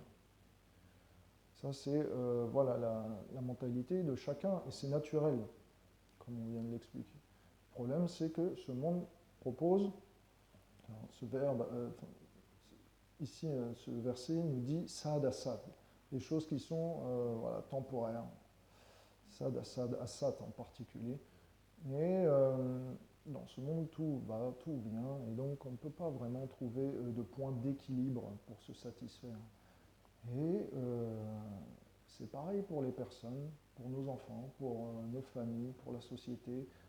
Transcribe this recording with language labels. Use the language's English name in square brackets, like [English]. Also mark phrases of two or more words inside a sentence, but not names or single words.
[French] Ça, c'est voilà, la mentalité de chacun, et c'est naturel, comme on vient de l'expliquer. Le problème, c'est que ce monde propose, alors, ce verbe, ici, ce verset nous dit [Sanskrit] sad asad, [French] des choses qui sont voilà, temporaires, [Sanskrit] sad asad, asat [French] en particulier. Et dans ce monde, tout va, tout vient, et donc on ne peut pas vraiment trouver de point d'équilibre pour se satisfaire. Et c'est pareil pour les personnes, pour nos enfants, pour nos familles, pour la société.